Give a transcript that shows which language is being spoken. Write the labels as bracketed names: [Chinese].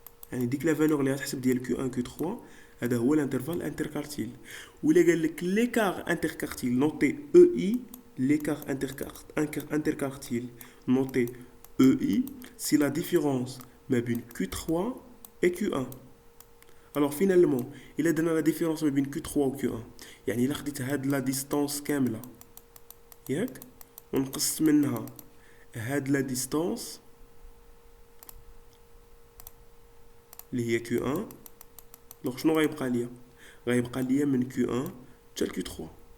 [Arabic] يعني ديك لا فالور اللي غتحسب ديال Q1 Q3 هذا هو l'intervalle interquartile. ولا قال لك [French] l'écart interquartile noté EI, l'écart interquartile noté EI, c'est la différence entre Q3 et Q1. Alors finalement, il a donné la différence entre Q3 و Q1. [Arabic] يعني إلا خديت هاد لا ديستانس كاملة ياك ونقصت منها هاد لا ديستانس اللي هي Q1. دونك شنو غيبقى ليا؟ غيبقى ليا من Q1 حتى ل Q3.